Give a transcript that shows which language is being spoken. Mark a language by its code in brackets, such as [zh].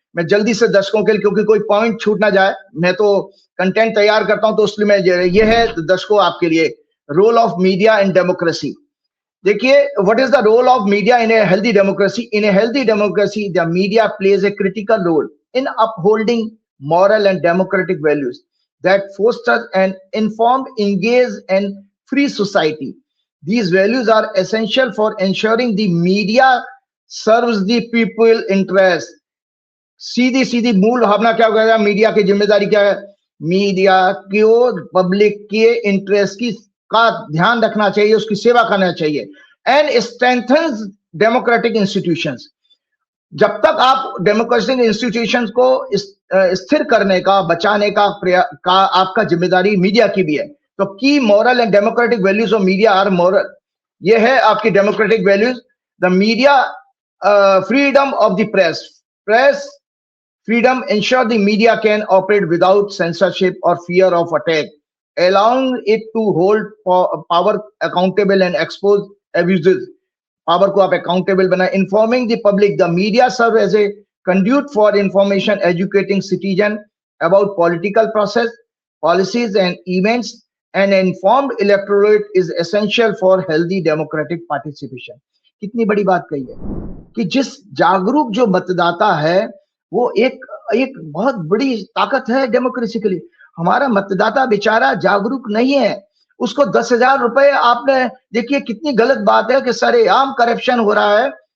[hi] मैं जल्दी से दर्शकों के लिए, क्योंकि कोई पॉइंट छूट ना जाए, मैं तो कंटेंट तैयार करता हूं, तो उसलिए मैं ये है दर्शकों आपके लिए, [en] Role of media in democracy. देखिए, what is the role of media in a healthy democracy? In a healthy democracy the media plays a critical role in upholding moral and democratic values that foster an informed, engaged, and free society. These values are essential for ensuring the media serves the people interest. [hi] सीधी सीधी मूल भावना क्या होगा, media की जिम्मेदारी क्या है? Media को public के interest की का ध्यान रखना चाहिए, उसकी सेवा करना चाहिए, [en] And strengthens democratic institutions. [hi] जब तक आप डेमोक्रेटिक इंस्टीट्यूशंस को स्थिर करने का, बचाने का आपका जिम्मेदारी मीडिया की भी है। [en] तो की moral and democratic values of media are moral, [hi] ये है आपकी [en] Democratic values. The media freedom of the press freedom ensure the media can operate without censorship or fear of attack, allowing it to hold power accountable and expose abuses. Power [hi] को आप [en] accountable [hi] बनाए, [en] informing the public. The media serve as a conduit for information, educating citizen about political process, policies and events. An informed electorate is essential for healthy democratic participation. [hi] कितनी बड़ी बात कही है कि जिस जागरूक जो मतदाता है वो एक बहुत बड़ी ताकत है डेमोक्रेसी के लिए। हमारा मतदाता बेचारा जागरूक नहीं है, उसको 10,000 रुपए, आपने देखिए कितनी गलत बात है कि सरेआम करप्शन हो रहा है।